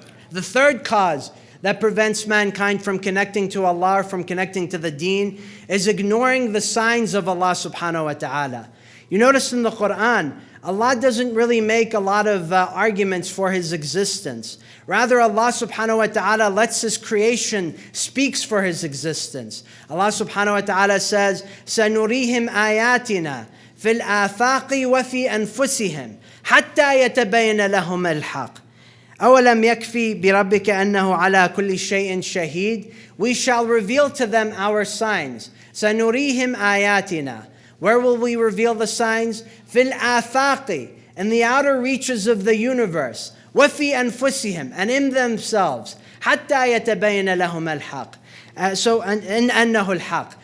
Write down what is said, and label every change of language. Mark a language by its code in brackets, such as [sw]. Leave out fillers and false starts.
[en] The third cause that prevents mankind from connecting to Allah or from connecting to the deen is ignoring the signs of Allah subhanahu wa ta'ala. You notice in the Quran, Allah doesn't really make a lot of arguments for His existence. Rather, Allah subhanahu wa ta'ala lets His creation speaks for His existence. Allah subhanahu wa ta'ala says, [ar] سَنُرِيهِمْ آيَاتِنَا فِي الْآفَاقِ وَفِي أَنفُسِهِمْ حَتَّى يَتَبَيَّنَ لَهُمَ الْحَقِّ أَوَلَمْ يَكْفِي بِرَبِّكَ أَنَّهُ عَلَى كُلِّ شَيْءٍ شَهِيدٌ. [en] We shall reveal to them our signs. [ar] سَنُرِيهِمْ آيَاتِنَا. [en] Where will we reveal the signs? [ar] فِي الْآفَاقِ, [en] in the outer reaches of the universe. [ar] وَفِي أَنفُسِهِمْ, [en] and in themselves. [ar] حَتَّى يَتَبَيَّنَ لَهُمَ الْحَقِّ. أَنَّهُ الْحَقِّ.